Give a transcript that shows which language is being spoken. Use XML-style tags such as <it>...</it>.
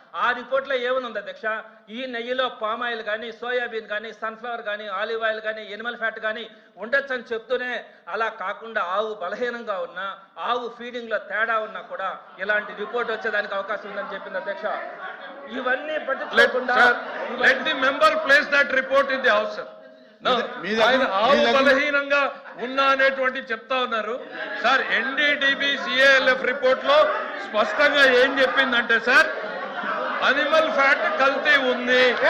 <te>ఆ రిపోర్ట్లో ఏముంది అధ్యక్ష? ఈ నెయ్యిలో పామ్ ఆయిల్ కానీ, సోయాబీన్ కానీ, సన్ఫ్లవర్ కానీ, ఆలివ్ ఆయిల్ కానీ, ఎనిమల్ ఫ్యాట్ కానీ ఉండొచ్చు అని చెప్తూనే, అలా కాకుండా ఆవు బలహీనంగా ఉన్నా, ఆవు ఫీడింగ్లో తేడా ఉన్నా కూడా ఇలాంటి రిపోర్ట్ వచ్చేదానికి అవకాశం ఉందని చెప్పింది అధ్యక్ష. ఇవన్నీ పట్టించుకోకుండా</te> <en>let the member place that report in the house, sir.</en> <te>ఆయన ఆవు బలహీనంగా ఉన్నా అనేటువంటి చెప్తా ఉన్నారు సార్. ఎన్డీడీబీ సిఏఎల్ఎఫ్ రిపోర్ట్ లో స్పష్టంగా ఏం చెప్పిందంటే సార్, అనిమల్ ఫ్యాట్ కల్తీ ఉంది.</te>